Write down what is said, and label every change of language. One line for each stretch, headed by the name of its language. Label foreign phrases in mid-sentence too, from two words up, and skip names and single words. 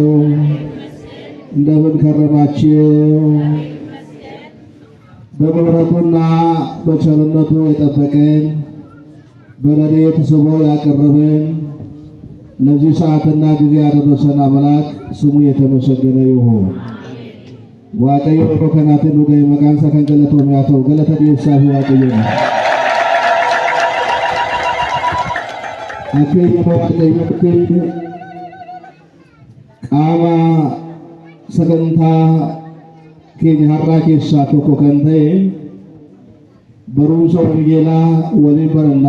Amharic: እንደምን ከረማችሁ? በምሕረቱና በቸርነቱ የጠበቀን በረድኤቱ ስቦ ያቀረበን ለዚህ ሰዓትና ጊዜ ያደረሰን አምላክ ስሙ የተመሰገነ ይሁን።
Oromo: waaqayyo kanaatiin dhugaa maqaan isaa kan galatoomee haa ta'u galata dhiyeessaaf waaqayyo akkeenya waaqayyotti qaama sagantaa keenya har'aa keessaa tokko kan ta'e barumsa wangeelaa waliin barannaa.